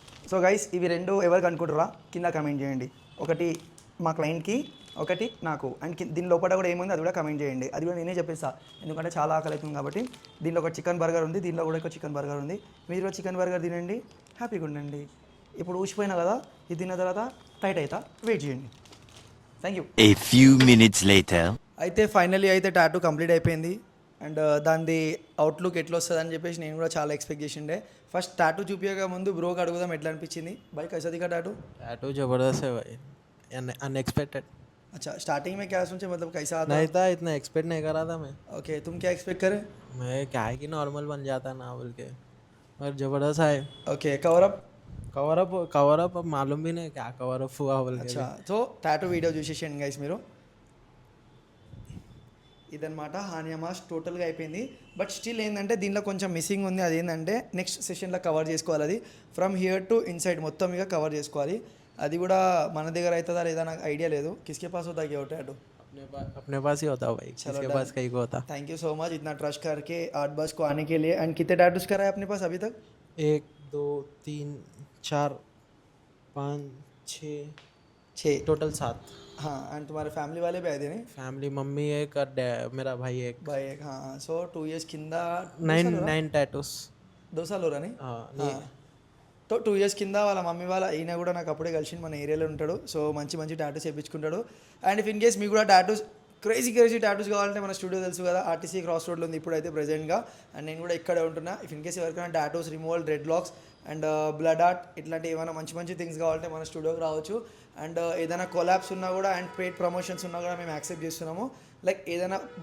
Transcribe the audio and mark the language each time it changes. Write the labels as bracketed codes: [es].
[te] So guys ఇవి రెండు ఎవరికి అనుకుంటారా కింద కమెంట్ చేయండి ఒకటి మా క్లయింట్కి ఒకటి నాకు అండ్ దీని లోపల కూడా ఏముంది అది కూడా కమెంట్ చేయండి అది కూడా నేనే చెప్పేస్తా ఎందుకంటే చాలా ఆకలి అవుతుంది కాబట్టి దీనిలో ఒక చికెన్ బర్గర్ ఉంది దీనిలో కూడా ఒక చికెన్ బర్గర్ ఉంది మీరు చికెన్ బర్గర్ తినండి హ్యాపీగా ఉండండి ఇప్పుడు ఊసిపోయినా కదా ఇది తిన్న తర్వాత టైట్ అవుతా వెయిట్ చేయండి thank you [en] A few minutes later. [te] అయితే ఫైనల్లీ అయితే టాటూ కంప్లీట్ అయిపోయింది అండ్ దాని అవుట్లుక్ ఎట్లా వస్తుంది అని చెప్పేసి నేను కూడా చాలా ఎక్స్పెక్ట్ చేసిండే ఫస్ట్ టాటూ చూపించక ముందు బ్రోకి అడుగుదాం ఎట్లా అనిపించింది [hi] भाई कैसा दिखा [te] టాటూ [hi] टैटू ज़बरदस्त है भाई अनएक्सपेक्टेड अच्छा स्टार्टिंग में क्या सोचे मतलब कैसा आता नहीं था इतना एक्सपेक्ट नहीं करा था मैं ओके तुम क्या एक्सपेक्ट करे मैं क्या है कि नॉर्मल बन जाता ना बोल के और ज़बरदस्त है okay cover up cover up अब मालूम भी नहीं क्या कवर अप हुआ बोल के [te] अच्छा तो టాటూ వీడియో చూసేసేయండి గైస్ మీరు ఇదన్నమాట హానియా మాస్క్ టోటల్గా అయిపోయింది బట్ స్టిల్ ఏంటంటే దీనిలో కొంచెం మిస్సింగ్ ఉంది అది ఏంటంటే నెక్స్ట్ సెషన్లో కవర్ చేసుకోవాలి అది ఫ్రమ్ హియర్ టు ఇన్సైడ్ మొత్తం ఇక కవర్ చేసుకోవాలి అది కూడా మన దగ్గర అవుతుందా లేదా నాకు ఐడియా లేదు [hi] కిస్కే పాస్ होता क्या टैटू अपने पास ही होता भाई किसके पास कहीं को होता थैंक यू सो मच इतना ट्रस्ट करके आर्ट बस को आने के लिए एंड कितने टैटूज कराए अपने पास अभी तक 1 2 3 4 5 6 टोटल 7 हाँ एंड तुम्हारे फ्ैमिली वाले भी आए थे नहीं फैमिली मम्मी एक और मेरा भाई एक भाई एक हाँ सो 2 years కింద 9 टैटूस 2 साल हो रहा नहीं हाँ [te] तो 2 years కింద వాళ్ళ మమ్మీ వాళ్ళ ఈయన కూడా నాకు అప్పుడే కలిసి మన ఏరియాలో ఉంటాడు సో మంచి మంచి tattoos వేయించుకుంటాడు and if in case మీకు కూడా టాటూస్ క్రేజీ టాటూస్ కావాలంటే మన స్టూడియో తెలుసు కదా ఆర్టీసీ క్రాస్ రోడ్లో ఉంది ఇప్పుడైతే ప్రెజెంట్గా అండ్ నేను కూడా ఇక్కడే ఉంటున్నా ఇఫ్ ఇన్ కేస్ ఎవరికైనా tattoos removal red lakhs and blood art ఇట్లాంటి ఏమైనా మంచి థింగ్స్ కావాలంటే మన స్టూడియోకి రావచ్చు అండ్ ఏదైనా కొలాబ్స్ ఉన్నా కూడా అండ్ పెయిడ్ ప్రమోషన్స్ ఉన్నా కూడా మేము యాక్సెప్ట్ చేస్తున్నాము లైక్ ఏదైనా